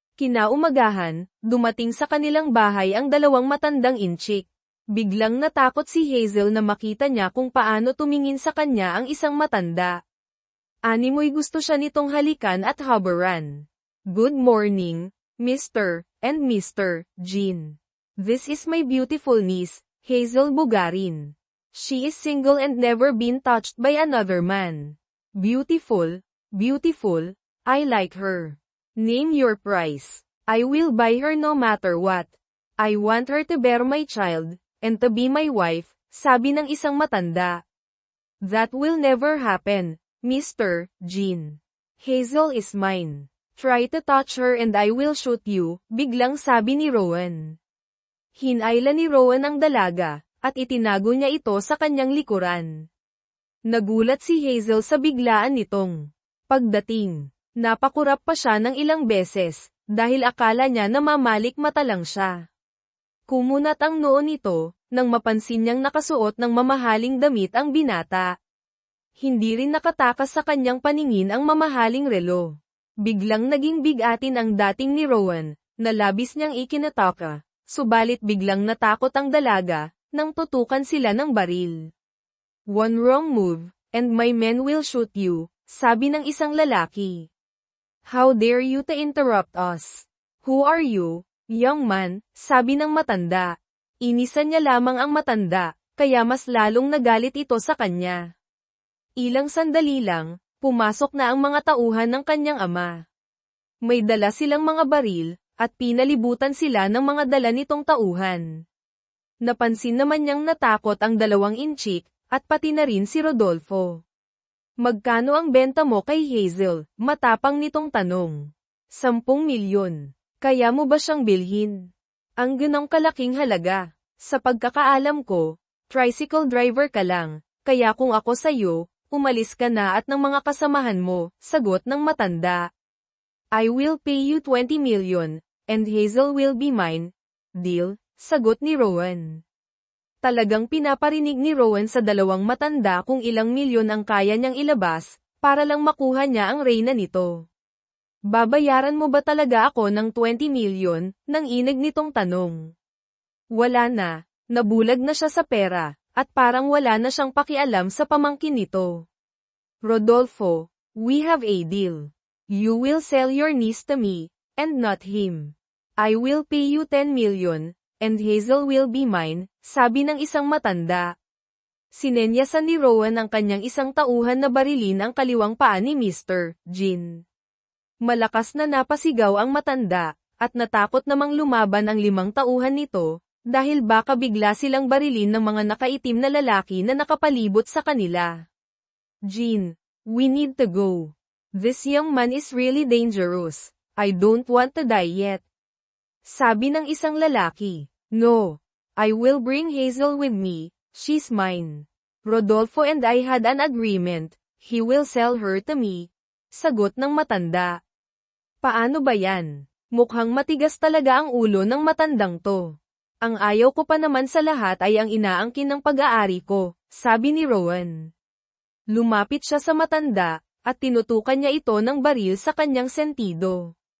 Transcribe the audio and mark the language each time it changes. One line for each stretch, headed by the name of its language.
Filipino: Kinaumagahan, dumating sa kanilang bahay ang 2 matandang inchik. Biglang natakot si Hazel na makita niya kung paano tumingin sa kanya ang isang matanda. Animoy gusto siya nitong halikan at habaran.
English: Good morning, Mr. and Mr. Jean. This is my beautiful niece, Hazel Bugarin. She is single and never been touched by another man. Beautiful, beautiful, I like her. Name your price. I will buy her no matter what. I want her to bear my child, and to be my wife,
Filipino: sabi ng isang matanda.
English: That will never happen, Mr. Jean. Hazel is mine. Try to touch her and I will shoot you,
Filipino: biglang sabi ni Rowan. Hinayla ni Rowan ang dalaga, at itinago niya ito sa kanyang likuran. Nagulat si Hazel sa biglaan nitong pagdating. Napakurap pa siya ng ilang beses, dahil akala niya na mamalik mata lang siya. Kumunat ang noo nito, nang mapansin niyang nakasuot ng mamahaling damit ang binata. Hindi rin nakatakas sa kanyang paningin ang mamahaling relo. Biglang naging bigatin ang dating ni Rowan, na labis niyang ikinataka, subalit biglang natakot ang dalaga, nang tutukan sila ng baril.
English: One wrong move, and my men will shoot you,
Filipino: sabi ng isang lalaki.
English: How dare you to interrupt us? Who are you, young man,
Filipino: sabi ng matanda. Inisan niya lamang ang matanda, kaya mas lalong nagalit ito sa kanya. Ilang sandali lang, pumasok na ang mga tauhan ng kanyang ama. May dala silang mga baril, at pinalibutan sila ng mga dala nitong tauhan. Napansin naman niyang natakot ang dalawang inchik, at pati na rin si Rodolfo. Magkano ang benta mo kay Hazel? Matapang nitong tanong. 10 milyon. Kaya mo ba siyang bilhin? Ang ganong kalaking halaga. Sa pagkakaalam ko, tricycle driver ka lang, kaya kung ako sa'yo, umalis ka na at ng mga kasamahan mo, sagot ng matanda.
English: I will pay you 20 million, and Hazel will be mine.
Filipino: Deal, sagot ni Rowan. Talagang pinaparinig ni Rowan sa dalawang matanda kung ilang milyon ang kaya niyang ilabas, para lang makuha niya ang reyna nito. Babayaran mo ba talaga ako ng 20 million, nang inig nitong tanong. Wala na, nabulag na siya sa pera, at parang wala na siyang pakialam sa pamangkin nito.
English: Rodolfo, we have a deal. You will sell your niece to me, and not him. I will pay you 10 million, and Hazel will be mine,
Filipino: sabi ng isang matanda. Sinenyasan ni Rowan ang kanyang isang tauhan na barilin ang kaliwang paa ni Mr. Jean. Malakas na napasigaw ang matanda, at natakot namang lumaban ang 5 tauhan nito, dahil baka bigla silang barilin ng mga nakaitim na lalaki na nakapalibot sa kanila.
English: Jean, we need to go. This young man is really dangerous. I don't want to die yet.
Filipino: Sabi ng isang lalaki.
English: No. I will bring Hazel with me, she's mine. Rodolfo and I had an agreement, he will sell her to me.
Filipino: Sagot ng matanda. Paano ba yan? Mukhang matigas talaga ang ulo ng matandang to. Ang ayaw ko pa naman sa lahat ay ang inaangkin ng pag-aari ko, sabi ni Rowan. Lumapit siya sa matanda, at tinutukan niya ito ng baril sa kanyang sentido.